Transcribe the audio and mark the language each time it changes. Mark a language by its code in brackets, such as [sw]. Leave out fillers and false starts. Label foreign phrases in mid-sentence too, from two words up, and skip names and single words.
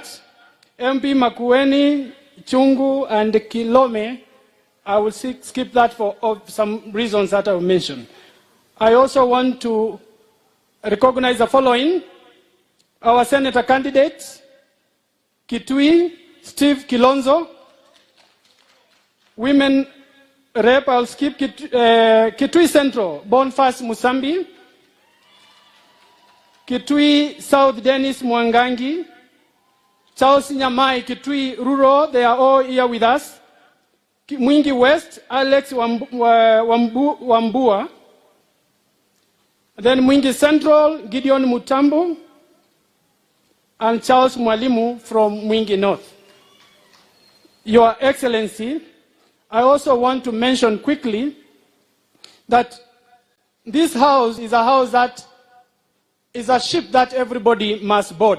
[en] MP Makueni, Chungu, and Kilome, I will skip that for some reasons that I will mention. I also want to recognize the following. Our senator candidate, Kitui, Steve Kilonzo. Women rep, I'll skip Kitui Central, Boniface Musambi. Kitui South, Dennis Mwangangi. Charles Nyamai, Kitui Rural, they are all here with us. Mwingi West, Alex Wambua. Then Mwingi Central, Gideon Mutambo. And Charles Mwalimu from Mwingi North. Your Excellency, I also want to mention quickly that this house is a house that is a ship that everybody must board.